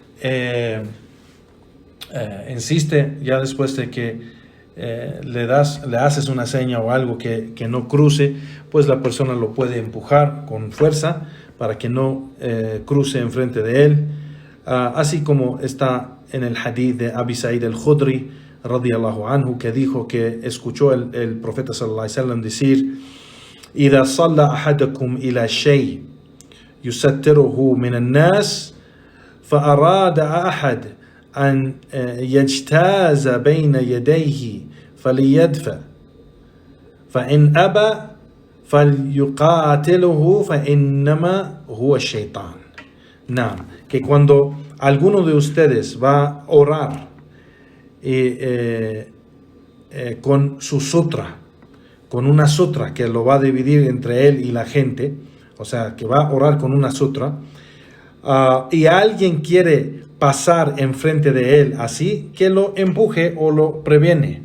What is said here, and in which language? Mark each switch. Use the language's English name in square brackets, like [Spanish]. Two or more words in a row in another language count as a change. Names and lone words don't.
[Spanish] insiste ya después de que le haces una seña o algo que no cruce, pues la persona lo puede empujar con fuerza para que no cruce enfrente de él, así como está en el hadith de Abi Sa'id al-Khudri [Arabic] رضي الله عنه, [Spanish] que dijo que escuchó el profeta [Arabic] صلى الله عليه وسلم [Spanish] decir: [Arabic] إذا صلى أحدكم إلى شيء يستره من الناس فأراد أحد أن يجتاز بين يديه فليدفع فإن أبى فليقاتله فإنما هو الشيطان. [Spanish] Que cuando alguno de ustedes va a orar con su sutra, con una sutra que lo va a dividir entre él y la gente, o sea, que va a orar con una sutra, y alguien quiere pasar enfrente de él así, que lo empuje o lo previene.